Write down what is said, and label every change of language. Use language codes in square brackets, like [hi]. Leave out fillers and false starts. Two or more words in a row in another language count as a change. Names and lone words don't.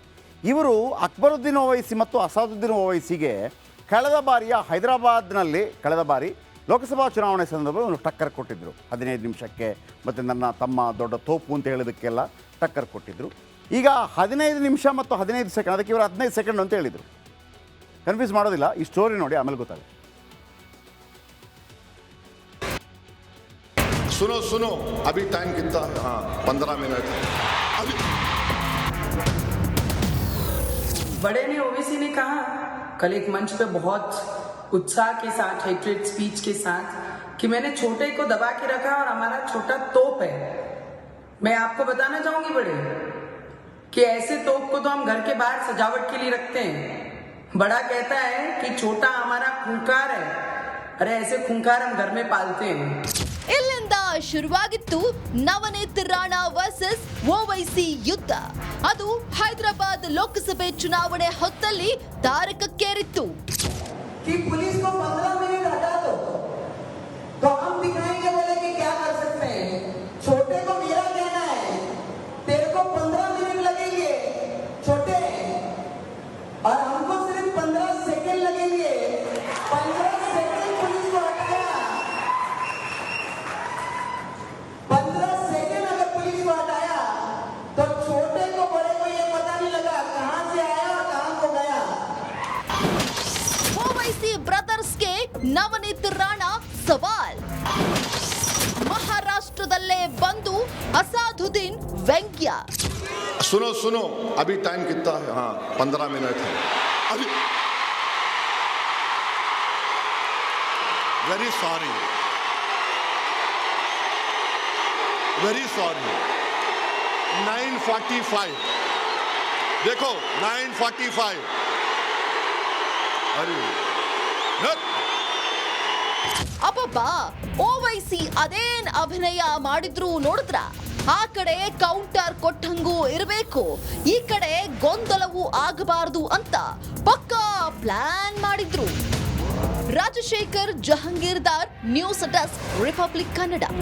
[kn] ಇವರು ಅಕ್ಬರುದ್ದೀನ್ ಓವೈಸಿ ಮತ್ತು ಅಸಾದುದ್ದೀನ್ ಓವೈಸಿಗೆ ಕಳೆದ ಬಾರಿ ಲೋಕಸಭಾ ಚುನಾವಣೆ ಸಂದರ್ಭದಲ್ಲಿ ಒಂದು ಟಕ್ಕರ್ ಕೊಟ್ಟಿದ್ದರು. 15 ನಿಮಿಷಕ್ಕೆ ಮತ್ತು ನನ್ನ ತಮ್ಮ ದೊಡ್ಡ ತೋಪು ಅಂತ ಹೇಳೋದಕ್ಕೆಲ್ಲ ಟಕ್ಕರ್ ಕೊಟ್ಟಿದ್ದರು. ಈಗ 15 ನಿಮಿಷ ಮತ್ತು 15 ಸೆಕೆಂಡ್, ಅದಕ್ಕೆ ಇವರು 15 ಸೆಕೆಂಡ್ ಅಂತ ಹೇಳಿದರು. ಕನ್ಫ್ಯೂಸ್ ಮಾಡೋದಿಲ್ಲ, ಈ ಸ್ಟೋರಿ ನೋಡಿ ಆಮೇಲೆ ಗೊತ್ತಾಗುತ್ತೆ. [hi] सुनो अभी टाइम कितना? हाँ 15 मिनट. बड़े ने ओवैसी ने कहा कल एक मंच पे बहुत उत्साह के साथ, [en] hatred speech [hi] के साथ, कि मैंने छोटे को दबा के रखा और हमारा छोटा तोप है. मैं आपको बताना चाहूंगी बड़े कि ऐसे तोप को तो हम घर के बाहर सजावट के लिए रखते हैं. बड़ा कहता है कि छोटा हमारा खूंखार है. अरे ऐसे खूंखार हम घर में पालते हैं. [kn] ಇಲ್ಲಿಂದ ಶುರುವಾಗಿತ್ತು ನವನೀತ್ ರಾಣಾ ವರ್ಸಸ್ ಓವೈಸಿ ಯುದ್ಧ. ಅದು ಹೈದರಾಬಾದ್ ಲೋಕಸಭೆ ಚುನಾವಣೆ ಹೊತ್ತಲ್ಲಿ ತಾರಕಕ್ಕೇರಿತ್ತು. [hi] कि पुलिस को 15 मिनट हटा दो तो हम दिखाएंगे बोले कि क्या कर सकते हैं. छोटे को मेरा कहना है तेरे को 15 मिनट लगेंगे छोटे, और हमको सिर्फ 15 सेकंड लगेंगे. 15 सेकंड पुलिस को हटाया. 15 सेकंड अगर पुलिस को हटाया तो छोटे को बड़े को ये पता नहीं लगा कहां से आया और कहां को गया. [kn] ಓವೈಸಿ ಬ್ರದರ್ಸ್ಗೆ ನವನೀತ್ ರಾಣಾ ಸವಾಲ್. ಮಹಾರಾಷ್ಟ್ರದಲ್ಲೇ ಬಂದು ಅಸಾದುದ್ದೀನ್ ವ್ಯಂಗ್ಯ. [hi] सुनो अभी टाइम कितना? हाँ 15 मिनट है. [en] very sorry 9:45. [hi] देखो 9:45. अरे [kn] ಅಬ್ಬಬ್ಬಾ, ಓವೈಸಿ ಅದೇನ್ ಅಭಿನಯ ಮಾಡಿದ್ರು ನೋಡಿದ್ರ? ಆ ಕಡೆ ಕೌಂಟರ್ ಕೊಟ್ಟಂಗೂ ಇರಬೇಕು, ಈ ಕಡೆ ಗೊಂದಲವೂ ಆಗಬಾರದು ಅಂತ ಪಕ್ಕಾ ಪ್ಲಾನ್ ಮಾಡಿದ್ರು. ರಾಜಶೇಖರ್ ಜಹಂಗೀರ್ದಾರ್, [en] news desk, [kn] ರಿಪಬ್ಲಿಕ್ ಕನ್ನಡ.